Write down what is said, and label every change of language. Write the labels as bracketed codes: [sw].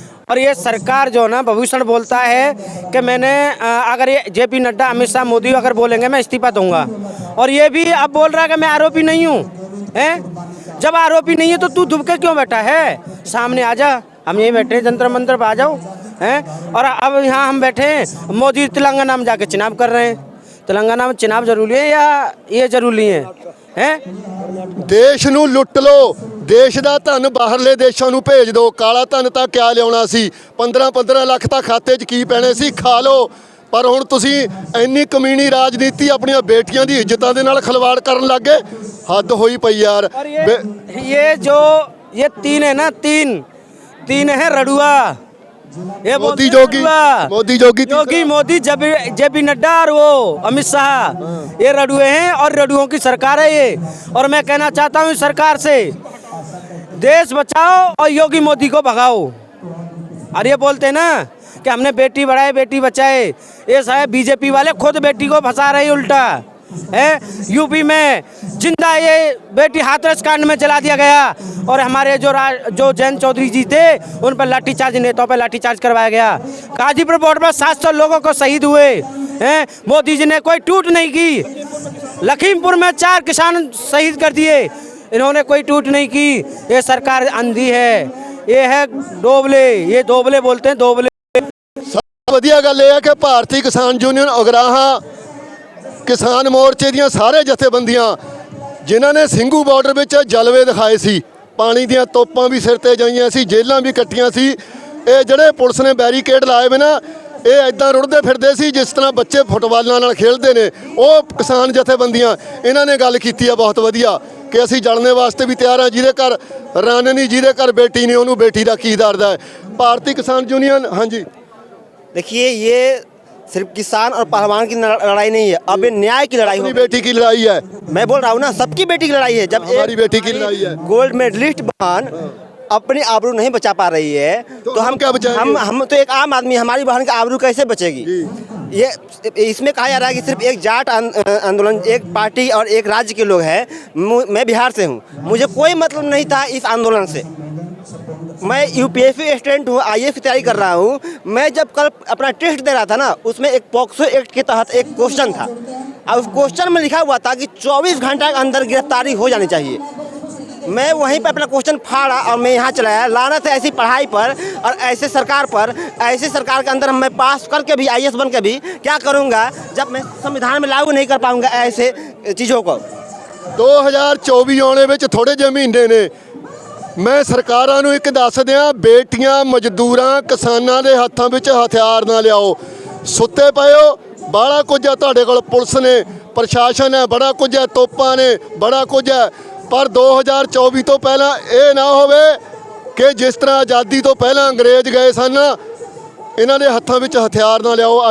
[hi] और ये सरकार जो ना भविष्य बोलता है कि मैंने अगर ये जेपी नड्डा, अमित शाह, मोदी अगर बोलेंगे मैं इस्तीफा दूंगा, और ये भी अब बोल रहा है कि मैं आरोपी नहीं हूँ। हैं, जब आरोपी नहीं है तो तू दुबके क्यों बैठा है? सामने आ जा, हम यहीं बैठे हैं जंतर मंतर पर, आ जाओ। हैं, और अब यहाँ हम बैठे हैं, मोदी तेलंगाना में जाके चुनाव कर रहे हैं। तेलंगाना में चुनाव जरूरी है या ये जरूरी है? हैं, [pa] ਦੇਸ਼ ਨੂੰ ਲੁੱਟ ਲਓ, ਦੇਸ਼ ਦਾ ਧਨ ਬਾਹਰਲੇ ਦੇਸ਼ਾਂ ਨੂੰ ਭੇਜ ਦਿਓ। ਕਾਲਾ ਧਨ ਤਾਂ ਕਿਆ ਲਿਆਉਣਾ ਸੀ, 15-15 ਲੱਖ ਤਾਂ ਖਾਤੇ 'ਚ ਕੀ ਪੈਣੇ ਸੀ, ਖਾ ਲਓ। ਪਰ ਹੁਣ ਤੁਸੀਂ ਇੰਨੀ ਕਮੀਣੀ ਰਾਜਨੀਤੀ ਆਪਣੀਆਂ ਬੇਟੀਆਂ ਦੀ ਇੱਜ਼ਤਾਂ ਦੇ ਨਾਲ ਖਿਲਵਾੜ ਕਰਨ ਲੱਗ ਗਏ, ਹੱਦ ਹੋਈ ਪਈ ਯਾਰ। [hi] और ये तीन है ना, तीन है रडुआ। ये मोदी बोलते हैं जोगी, रडुआ। मोदी जोगी, योगी मोदी, जेपी नड्डा और वो अमित शाह, ये रडुए हैं और रडुओं की सरकार है ये। और मैं कहना चाहता हूँ इस सरकार से, देश बचाओ और योगी मोदी को भगाओ। और ये बोलते हैं ना कि हमने बेटी बढ़ाए बेटी बचाए, ये सारे बीजेपी वाले खुद बेटी को फंसा रहे उल्टा है। यूपी में जिंदा ये बेटी हाथरस कांड में जला दिया गया, और हमारे जो जैन चौधरी जी थे उन पर लाठीचार्ज, नेताओं पर लाठीचार्ज करवाया गया। गाजीपुर बॉर्डर पर 700 लोगों को शहीद हुए हैं, मोदी जी ने कोई टूट नहीं की। लखीमपुर में 4 किसान शहीद कर दिए, इन्होंने कोई टूट नहीं की। ये सरकार अंधी है, ये है डोबले, ये दोबले बोलते हैं, दोबले। [pa] ਵਧੀਆ ਗੱਲ ਇਹ ਹੈ ਕਿ ਭਾਰਤੀ ਕਿਸਾਨ ਯੂਨੀਅਨ ਉਗਰਾਹਾਂ ਕਿਸਾਨ ਮੋਰਚੇ ਦੀਆਂ ਸਾਰੇ ਜਥੇਬੰਦੀਆਂ ਜਿਨ੍ਹਾਂ ਨੇ ਸਿੰਘੂ ਬਾਰਡਰ ਵਿੱਚ ਜਲਵੇ ਦਿਖਾਏ ਸੀ, ਪਾਣੀ ਦੀਆਂ ਤੋਪਾਂ ਵੀ ਸਿਰ ਤੇ ਜਾਈਆਂ ਸੀ, ਜੇਲ੍ਹਾਂ ਵੀ ਕੱਟੀਆਂ ਸੀ, ਇਹ ਜਿਹੜੇ ਪੁਲਿਸ ਨੇ ਬੈਰੀਕੇਡ ਲਾਏ ਵੇ ਨਾ, ਇਹ ਐਦਾਂ ਰੁੜਦੇ ਫਿਰਦੇ ਸੀ ਜਿਸ ਤਰ੍ਹਾਂ ਬੱਚੇ ਫੁੱਟਬਾਲਾਂ ਨਾਲ ਖੇਡਦੇ ਨੇ। ਉਹ ਕਿਸਾਨ ਜਥੇਬੰਦੀਆਂ ਇਹਨਾਂ ਨੇ ਗੱਲ ਕੀਤੀ ਆ ਬਹੁਤ ਵਧੀਆ ਕਿ ਅਸੀਂ ਜਲਣੇ ਵਾਸਤੇ ਵੀ ਤਿਆਰ ਹਾਂ, ਜਿਹਦੇ ਘਰ ਰੰਨ ਨਹੀਂ, ਜਿਹਦੇ ਘਰ ਬੇਟੀ ਨਹੀਂ, ਉਹਨੂੰ ਬੇਟੀ ਦਾ ਕੀ ਦਰਦ ਹੈ। ਭਾਰਤੀ ਕਿਸਾਨ ਯੂਨੀਅਨ, ਹਾਂਜੀ [hi] देखिए, ये सिर्फ किसान और पहलवान की लड़ाई नहीं है, अब ये न्याय की लड़ाई अपनी है। बेटी की लड़ाई है, मैं बोल रहा हूँ ना, सबकी बेटी की लड़ाई है। जब हमारी बेटी की लड़ाई है। गोल्ड मेडलिस्ट बहन अपनी आबरू नहीं बचा पा रही है, तो हम क्या बचाएंगे? हम तो एक आम आदमी, हमारी बहन की आबरू कैसे बचेगी? ये इसमें कहा जा रहा है कि सिर्फ एक जाट आंदोलन, एक पार्टी और एक राज्य के लोग हैं। मैं बिहार से हूँ, मुझे कोई मतलब नहीं था इस आंदोलन से। मैं यूपीएससी स्टूडेंट हूँ, आईएएस की तैयारी कर रहा हूँ। मैं जब कल अपना टेस्ट दे रहा था ना, उसमें एक पॉक्सो एक्ट के तहत एक क्वेश्चन था, और उस क्वेश्चन में लिखा हुआ था कि 24 घंटे के अंदर गिरफ्तारी हो जानी चाहिए। मैं वहीं पर अपना क्वेश्चन फाड़ा और मैं यहाँ चला आया। लानत है ऐसी पढ़ाई पर और ऐसे सरकार पर। ऐसे सरकार के अंदर मैं पास करके भी, आईएएस बन के भी क्या करूँगा जब मैं संविधान में लागू नहीं कर पाऊँगा ऐसे चीज़ों को। [pa] 2024 ਆਉਣੇ ਵਿੱਚ ਥੋੜੇ ਜਿਹੇ ਮਹੀਨੇ ਨੇ। ਮੈਂ ਸਰਕਾਰਾਂ ਨੂੰ ਇੱਕ ਦੱਸ ਦਿਆਂ, ਬੇਟੀਆਂ ਮਜ਼ਦੂਰਾਂ ਕਿਸਾਨਾਂ ਦੇ ਹੱਥਾਂ ਵਿੱਚ ਹਥਿਆਰ ਨਾ ਲਿਆਓ। ਸੁੱਤੇ ਪਏ ਹੋ, ਬੜਾ ਕੁਝ ਹੈ ਤੁਹਾਡੇ ਕੋਲ, ਪੁਲਿਸ ਨੇ, ਪ੍ਰਸ਼ਾਸਨ ਹੈ, ਬੜਾ ਕੁਝ ਹੈ, ਤੋਪਾਂ ਨੇ, ਬੜਾ ਕੁਝ ਹੈ। ਪਰ 2024 ਤੋਂ ਪਹਿਲਾਂ ਇਹ ਨਾ ਹੋਵੇ ਕਿ ਜਿਸ ਤਰ੍ਹਾਂ ਆਜ਼ਾਦੀ ਤੋਂ ਪਹਿਲਾਂ ਅੰਗਰੇਜ਼ ਗਏ ਸਨ, ਇਹਨਾਂ ਦੇ ਹੱਥਾਂ ਵਿੱਚ ਹਥਿਆਰ ਨਾ ਲਿਆਓ।